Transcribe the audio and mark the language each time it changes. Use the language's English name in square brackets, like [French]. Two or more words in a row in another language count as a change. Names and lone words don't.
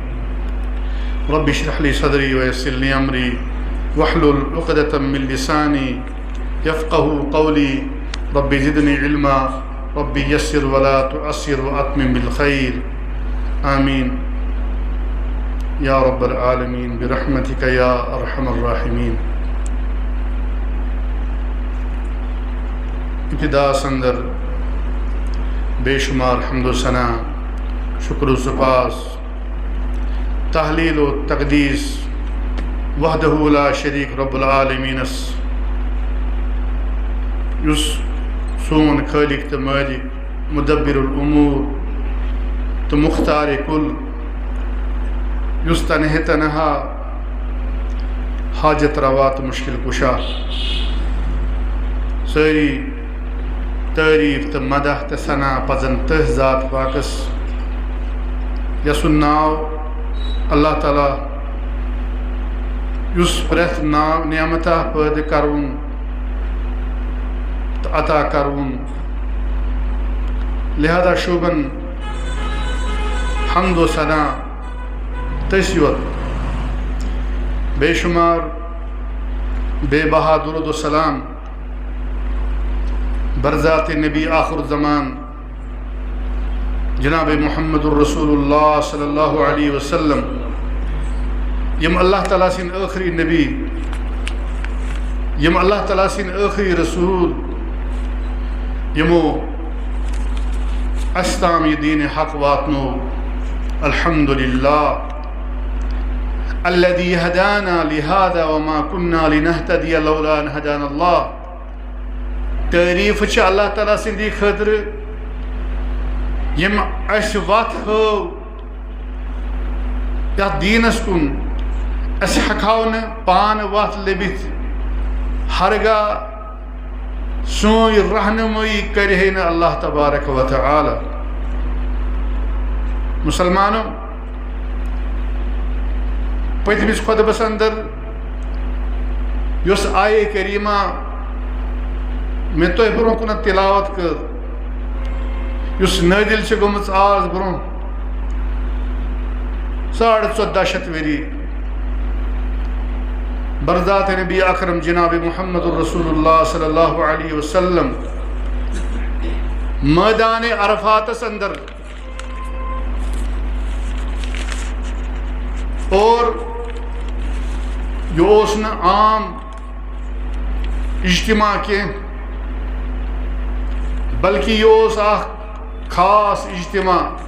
[Arabic] رب اشرح لي صدري ويسر لي أمري واحلل عقدة من لساني يفقه قولي. رب زدني علما رب يسر ولا تعسر وأتمم بالخير. آمين يا رب العالمين برحمتك يا أرحم الراحمين. [Kashmiri] ابتدا سندر بے شمار حمد و ثنا شکر و سپاس تحلیل و تقدیس [Arabic] وحدہ لا شریک رب العالمین [Kashmiri] یس سون خالق تو مالک [Arabic] مدبر الامور [Kashmiri] تو مختار کل یس تنہ تنہا حاجت روا تو مشکل کشا. ساری تعریف تو مدح تو ثنا پزن تہ ذات پاکس یسن ناو اللہ تعالیٰ یس پریت نعمتہ پید کرون تو عطا کرون. لہذا شوبن حمد و ثنا تسیوت بے شمار بے بہا درود و سلام برذات نبی آخر زمان جناب محمد الرسول اللہ [Arabic] صلی اللہ علیہ وسلم [Kashmiri] یم اللہ تعالیٰ سن آخری نبی یم اللہ تعالیٰ سن آخری رسول یمو استام یہ دین حق واتنو. [Arabic] الحمدللہ الذي هدانا لهذا وما كنا لنهتدي لولا ان هدانا الله. [Kashmiri] تعریف چھ اللہ تعالیٰ سندی خاطر یم اس وات ہو یا دینس کن اس ہکھاون پان وات لبت ہرگاہ سوئی رہنمائی کرے نا اللہ تبارک و تعالی. مسلمانوں پتمس خطبس اندر یس آیے کریمہ میں تو برون کن تلاوت کر یس نادل چھ گمت آز برون 1450 وری برذات نبی اکرم جناب محمد الرسول اللہ [Arabic] صلی اللہ علیہ وسلم [Kashmiri] میدان عرفات اندر [Urdu] اور یہ نا عام اجتماع کے بلکہ یہ خاص اجتماع